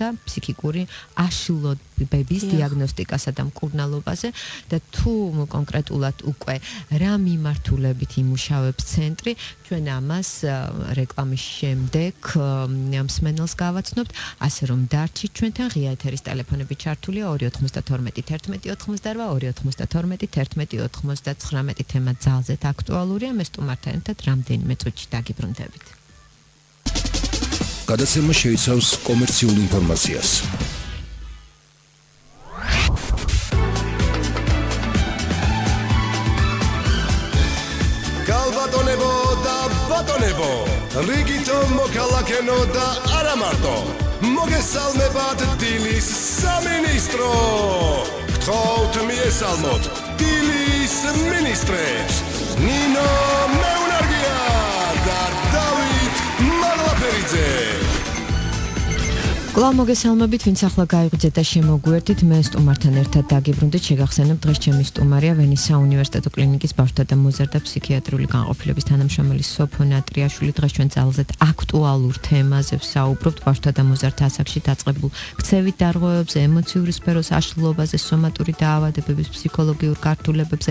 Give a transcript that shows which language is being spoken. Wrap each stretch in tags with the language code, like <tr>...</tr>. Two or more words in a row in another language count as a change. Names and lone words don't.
<ka>ფსიქიკური აშლილობების დიაგნოსტიკასა და მკურნალობაზე და თუ კონკრეტულად უკვე რა მიმართულებით იმუშავებს ცენტრი ჩვენ ამას რეკლამის შემდეგ მსმენელს გავაცნობთ ასე რომ დარჩით ჩვენთან ღია ეთერის ტელეფონები ჩართულია 292 11 88 292 11 89 თემა ძალზედ აქტუალურია მე სტუმართან ერთად რამდენიმე წუთში დაგიბრუნდებით გადაცემა შეიცავს კომერციულ ინფორმაციას ქალბატონებო და ბატონებო რიგითო მოქალაქენო და არამარტო მოგესალმებათ დილის სამინისტრო Გთხოვთ მიესალმოთ დილის მინისტრებს ნინო მეუნარგია და დავით მაღლაფერიძე კვლავ მოგესალმებით, ვინც ახლა გაიღვიძეთ და შემოგვერთით, მე სტუმართან ერთად დაგიბრუნდით, შეგახსენებთ დღეს ჩემი სტუმარია ვენის საუნივერსიტეტო კლინიკის ბავშვთა და მოზარდთა ფსიქიატრიული განყოფილების თანამშრომელი სოფო ნატრიაშვილი დღეს ჩვენ ძალზედ აქტუალურ თემაზე ვსაუბრობთ ბავშვთა და მოზარდთა ასაკში დაწყებულ ქცევით დარღვევებზე, ემოციური სფეროს აშლილობაზე, სომატური დაავადების ფსიქოლოგიურ გართულებებზე.</ka>